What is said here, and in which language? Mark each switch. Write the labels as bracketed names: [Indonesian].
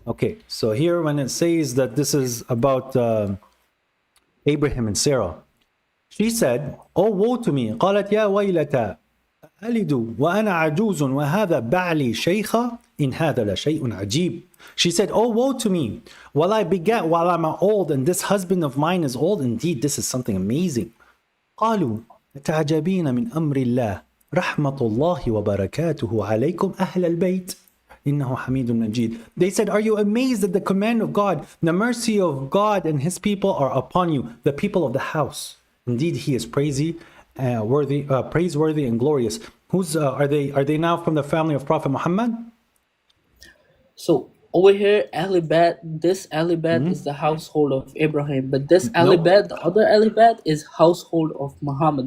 [English] Okay, so here when it says that this is about Abraham and Sarah, she said, "Oh woe to me, [Arabic] قالت يا ويلتا ألد وأنا عجوز وهذا بعلي شيخة إن هذا لشيء عجيب." [English] She said, "Oh woe to me, while I begat while I'm old and this husband of mine is old, indeed this is something amazing." [Arabic] قالوا تعجبين من أمر الله رحمة الله وبركاته عليكم أهل البيت إنه حميد مجيد. [English] They said, "Are you amazed at the command of God? The mercy of God and his people are upon you, the people of the house. Indeed he is praiseworthy and glorious." Who's are they now from the family of Prophet Muhammad? So over here, Alibat, this Alibat is the household of Abraham, but this Alibat, the other Alibat, is household of Muhammad.